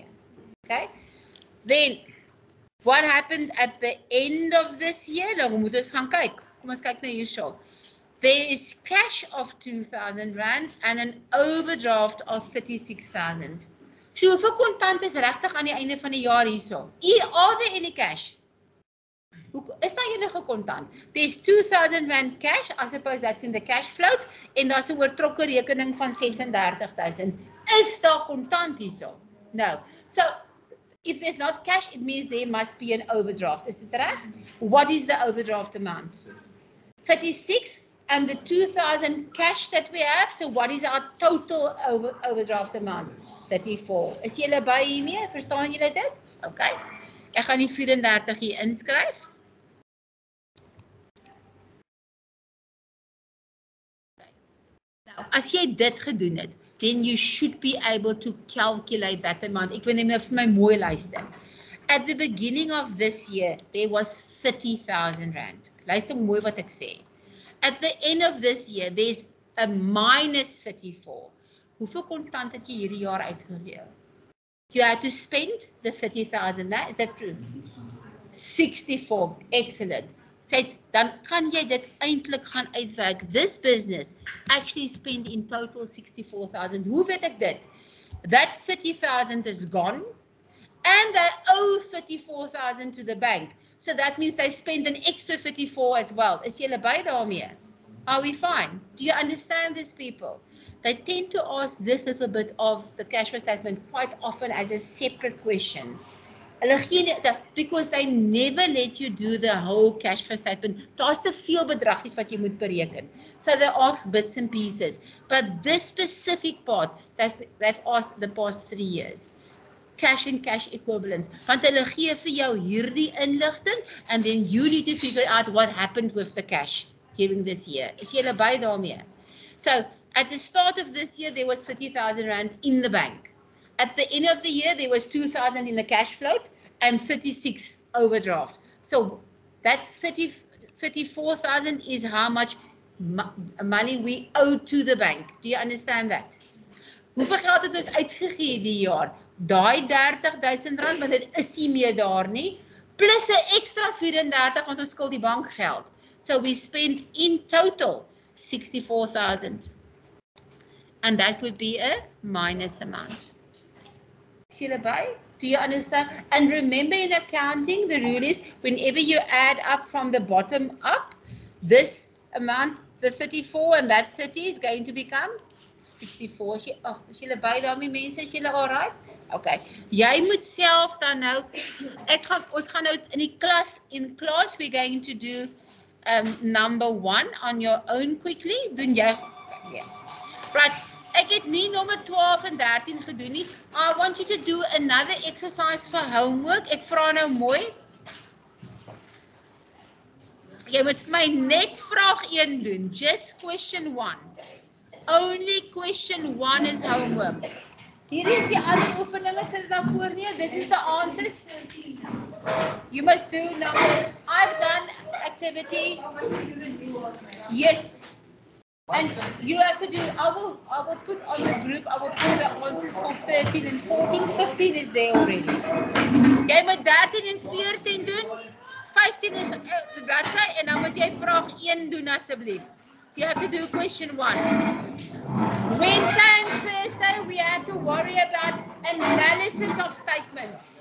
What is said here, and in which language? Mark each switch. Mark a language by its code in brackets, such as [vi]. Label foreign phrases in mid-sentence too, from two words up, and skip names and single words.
[en] Okay? Then, what happened at the end of this year? [af] Nou moet ons gaan kyk. Kom ons kyk na hierso. [en] There is cash of R2,000 and an overdraft of 36,000. [af] So hoeveel kontant is regtig aan die einde van die jaar hierso? [en] Are there any cash? [af] Is daar enige kontant? [en] There's R2,000 cash, I suppose that's in the cash float, [af] en daar's 'n oortrokke rekening van 36,000. Is daar kontant hierso? [en] No. So if there's not cash, it means there must be an overdraft. [af] Is dit reg? [en] What is the overdraft amount? 36 and the 2,000 cash that we have. So what is our total overdraft amount? 34. [af] Is julle by hiermee? Verstaan julle dit? Okay. Ek gaan die 34 hier inskryf. Nou, as jy dit gedoen het, [en] then you should be able to calculate that amount. [af] Ek wil net vir my mooi luister. [en] At the beginning of this year, there was R30,000. [af] Luister mooi wat ek sê. [en] At the end of this year, there's a minus 34. [af] Hoeveel kontant het jy hierdie jaar uitgegee? [en] You had to spend the 30,000, is that true? 64, excellent. [af] Sê, dan kan jy dit eintlik gaan uitwerk. [en] This business actually spent in total 64,000. [af] Hoe weet ek dit? [en] That 30,000 is gone and they owe 34,000 to the bank. So that means they spend an extra 34 as well. [af] Is julle by daarmee? [en] Are we fine? Do you understand this, people? They tend to ask this little bit of the cash flow statement quite often as a separate question. [af] Hulle gee nie, [en] because they never let you do the whole cash flow statement. [af] Daar's te veel bedragies wat jy moet bereken. [en] So they ask bits and pieces. But this specific part that they've asked the past 3 years. Cash and cash equivalents. [af] Want hulle gee vir jou hierdie inligting [en] and then you need to figure out what happened with the cash during this year. [af] Is julle by daarmee? [en] So at the start of this year, there was 30,000 rand in the bank. At the end of the year, there was 2,000 in the cash float and 36 overdraft. So that 34,000 is how much money we owe to the bank. Do you understand that? [af] Hoeveel geld het ons uitgegee die jaar? Daai 30,000 rand, want dit is nie meer daar nie, plus 'n extra 34 want ons skuld die bank geld. [en] So we spent in total 64,000. And that would be a minus amount. Do you understand? And remember in accounting, the rule is whenever you add up from the bottom up, this amount, the 34 and that 30 is going to become 64. [af] Is julle by daarmee mense? Is julle alright? Okay. Jy moet self dan nou, ons gaan nou in class [en] we're going to do number 1 on your own quickly. [af] Doen jy? Yeah. Right. Ek het nie nommer 12 en 13 gedoen nie. [en] I want you to do another exercise for homework. [af] Ek vra nou mooi. Jy moet vir my net vraag 1 doen. [en] Just question 1. Only question 1 is homework. [af] Hier is die ander oefeninge sit dit daar voor nie. [en] This is the answers. You must do number. I've done activity. Yes. And you have to do, I will put on the group, I will put the answers for 13 and 14, 15 is there already. [af] Jy moet 13 en 14 doen, 15 is die bladsy en dan moet jy vraag 1 doen asseblief. [en] You have to do question 1. Wednesday and Thursday we have to worry about analysis of statements.